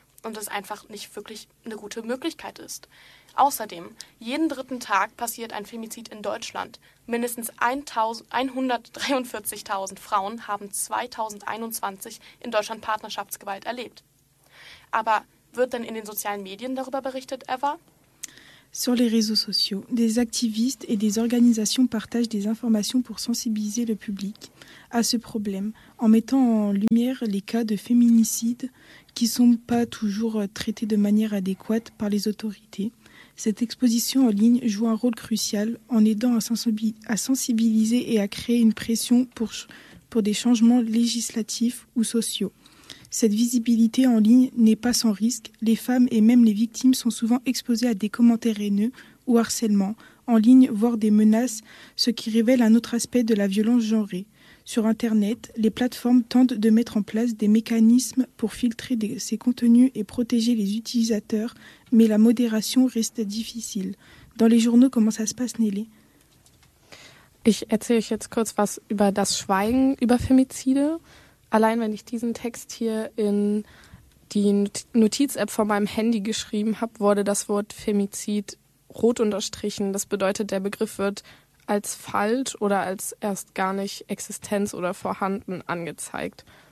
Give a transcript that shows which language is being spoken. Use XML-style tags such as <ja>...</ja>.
<de>und es einfach nicht wirklich eine gute Möglichkeit ist. Außerdem, jeden dritten Tag passiert ein Femizid in Deutschland. Mindestens 143.000 Frauen haben 2021 in Deutschland Partnerschaftsgewalt erlebt. Aber wird denn in den sozialen Medien darüber berichtet, Eva?</de> <fr>Sur les réseaux sociaux, des activistes et des organisations partagent des informations pour sensibiliser le public à ce problème en mettant en lumière les cas de féminicide qui ne sont pas toujours traités de manière adéquate par les autorités. Cette exposition en ligne joue un rôle crucial en aidant à sensibiliser et à créer une pression pour des changements législatifs ou sociaux. Cette visibilité en ligne n'est pas sans risque. Les femmes et même les victimes sont souvent exposées à des commentaires haineux ou harcèlement en ligne, voire des menaces, ce qui révèle un autre aspect de la violence genrée. Sur Internet, les plateformes tentent de mettre en place des mécanismes pour filtrer ces contenus et protéger les utilisateurs, mais la modération reste difficile. Dans les journaux, comment ça se passe, Nelly?</fr> <de>Ich erzähle euch jetzt kurz was über das Schweigen über Femizide. Allein wenn ich diesen Text hier in die Notiz-App von meinem Handy geschrieben habe, wurde das Wort Femizid rot unterstrichen. Das bedeutet, der Begriff wird als falsch oder als erst gar nicht existenz oder vorhanden angezeigt.</de>